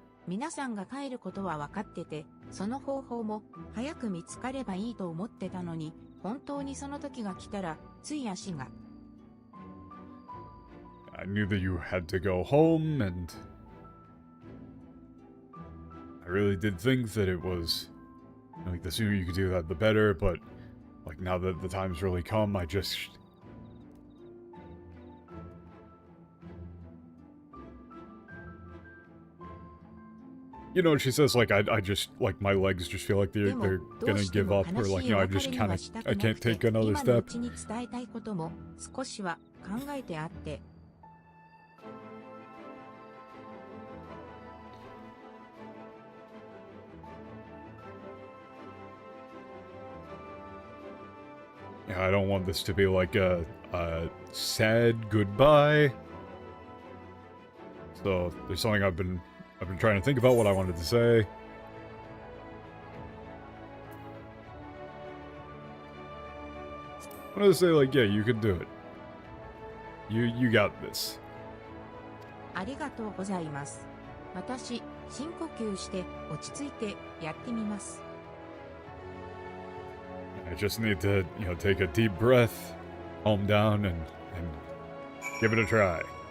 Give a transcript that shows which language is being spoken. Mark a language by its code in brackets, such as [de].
[ja] 皆さんが帰ることは分かってて、その方法も早く見つかればいいと思ってたのに、本当にその時が来たら、つい足が。 [en] I knew that you had to go home, and I really did think that it was, like, the sooner you could do that, the better, but, like, now that the time's really come, I just... You know, she says, like, I just, like, my legs just feel like they're gonna give up, or, like, you know, I just kind of, I can't take another step. [ja] 今のうちに伝えたいことも少しは考えてあって。 [en] Yeah, I don't want this to be like a sad goodbye. So there's something I've been trying to think about what I wanted to say. I wanted to say, like, yeah, you can do it. You got this. [ja] ありがとうございます。私、深呼吸して落ち着いてやってみます。 [en] I just need to, you know, take a deep breath, calm down, and give it a try.